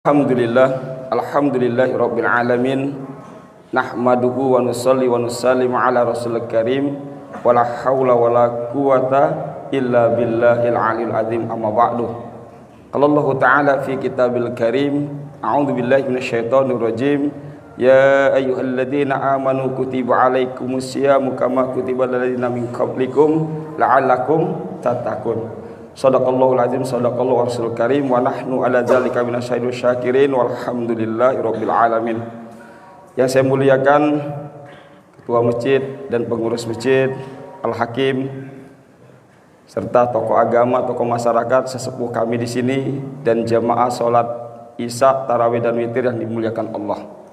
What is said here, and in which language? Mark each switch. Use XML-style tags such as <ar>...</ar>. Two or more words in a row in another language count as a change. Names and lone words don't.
<ar>الحمد لله رب العالمين. نحمده ونصلي ونسلم على الرسول الكريم. ولا حول ولا قوة إلا بالله العلي العظيم. أما بعد. قال الله تعالى في الكتاب الكريم، أعوذ بالله من الشيطان الرجيم. يا أيها الذين آمنوا كتب عليكم الصيام كما كتب على الذين من قبلكم لعلكم تتقون. صدق الله العظيم، صدق الله الرسول الكريم، ونحن على ذلك من الشاهدين شاكرين، والحمد لله رب العالمين.</ar> <id>Yang saya muliakan ketua masjid dan pengurus masjid, Al-Hakim, serta tokoh agama, tokoh masyarakat, sesepuh kami di sini, dan jamaah salat Isya, tarawih dan witir yang dimuliakan Allah.</id>